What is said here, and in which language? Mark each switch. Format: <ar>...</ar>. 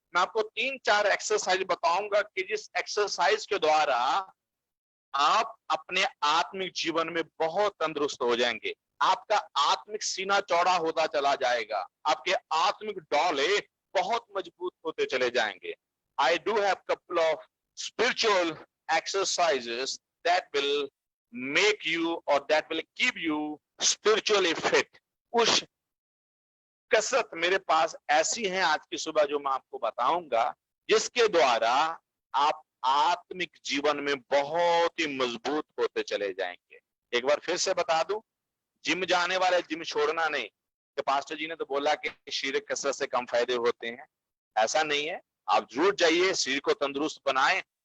<hi>मैं आपको 3-4 एक्सरसाइज बताऊंगा कि जिस एक्सरसाइज के द्वारा आप अपने आत्मिक जीवन में बहुत तंदुरुस्त हो जाएंगे। आपका आत्मिक सीना चौड़ा होता चला जाएगा, आपके आत्मिक डौले बहुत मजबूत होते चले जाएंगे।</hi> <en>I do have couple of spiritual exercises that will make you or that will keep you spiritually fit.</en> <hi>कुछ कसरत मेरे पास ऐसी हैं आज की सुबह जो मैं आपको बताऊंगा, जिसके द्वारा आप आत्मिक जीवन में बहुत ही मजबूत होते चले जाएंगे। एक बार फिर से बता दूं, जिम जाने वाले जिम छोड़ना नहीं कि पास्टर जी ने तो बोला कि शारीरिक कसरत से कम फायदे होते हैं, ऐसा नहीं है। आप जरूर जाइए, शरीर को तंदुरुस्त बनाएं,</hi>